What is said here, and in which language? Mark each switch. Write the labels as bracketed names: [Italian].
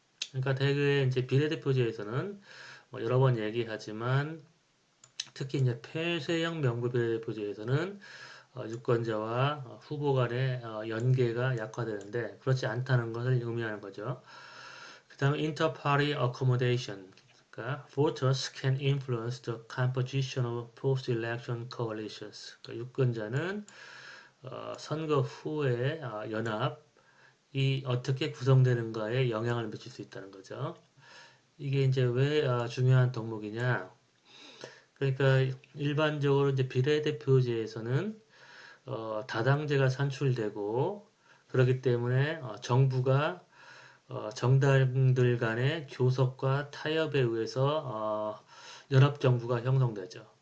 [Korean] 그러니까 대개 이제 비례대표제에서는 여러 번 얘기하지만 특히 이제 폐쇄형 명부 비례대표제에서는 유권자와 후보 간의 연계가 약화되는데 그렇지 않다는 것을 의미하는 거죠. 그 다음에 inter-party accommodation. 그러니까 [English] voters can influence the composition of post-election coalitions. [Korean] 그러니까 유권자는 선거 후에 연합이 어떻게 구성되는가에 영향을 미칠 수 있다는 거죠. 이게 이제 왜 중요한 덕목이냐? 그러니까 일반적으로 이제 비례대표제에서는 다당제가 산출되고 그렇기 때문에 정부가 정당들 간의 교섭과 타협에 의해서 연합정부가 형성되죠.